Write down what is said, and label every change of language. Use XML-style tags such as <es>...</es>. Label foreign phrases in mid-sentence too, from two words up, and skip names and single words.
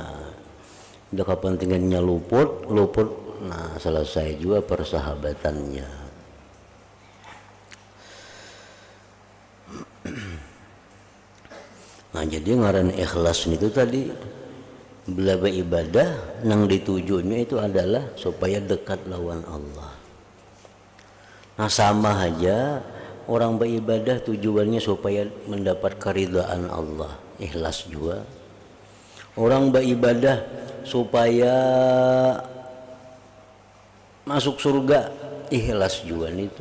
<id>Bila kepentingannya luput, nah selesai juga persahabatannya.</id> <bjn>Nah jadi ngaran ikhlas itu tadi bila beribadah nang ditujunya itu adalah supaya dekat lawan Allah.</bjn> <id>Nah sama aja orang beribadah tujuannya supaya mendapat keridhaan Allah, ikhlas juga. Orang beribadah supaya masuk surga, ikhlas juga itu.</id>